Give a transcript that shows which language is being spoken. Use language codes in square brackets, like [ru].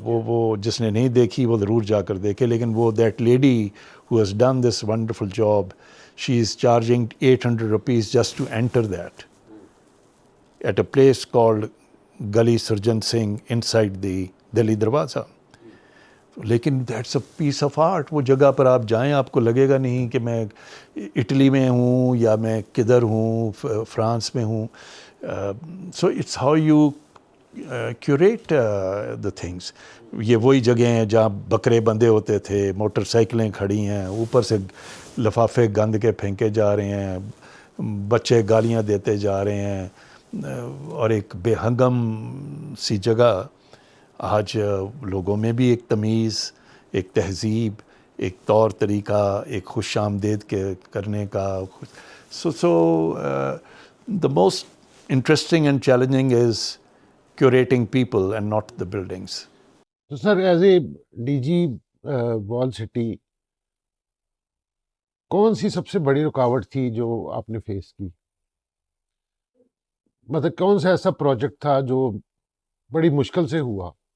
[ur] وہ جس نے نہیں دیکھی وہ ضرور جا کر دیکھے. لیکن وہ [en] That lady who has done this wonderful job, she is charging 800 rupees just to enter that at a place called Gali Surjan Singh inside the Delhi Darwaza. لیکن that's a piece of art. [ur] وہ جگہ پر آپ جائیں آپ کو لگے گا نہیں کہ میں اٹلی میں ہوں یا میں کدھر ہوں, فرانس میں ہوں. [en] So it's how you curate the things. [ur] یہ وہی جگہیں ہیں جہاں بکرے بندھے ہوتے تھے, موٹر سائیکلیں کھڑی ہیں, اوپر سے لفافے گند کے پھینکے جا رہے ہیں, بچے گالیاں دیتے جا رہے ہیں, اور ایک بے ہنگم سی جگہ. آج لوگوں میں بھی ایک تمیز, ایک تہذیب, ایک طور طریقہ, ایک خوش آمدید کے کرنے کا. [en] سو the most interesting and challenging is curating people and not the buildings. [ur] تو سر ایز اے ڈی جی وال سٹی کون سی سب سے بڑی رکاوٹ تھی جو آپ نے فیس کی؟ مطلب کون سا ایسا پروجیکٹ تھا جو بڑی مشکل سے ہوا؟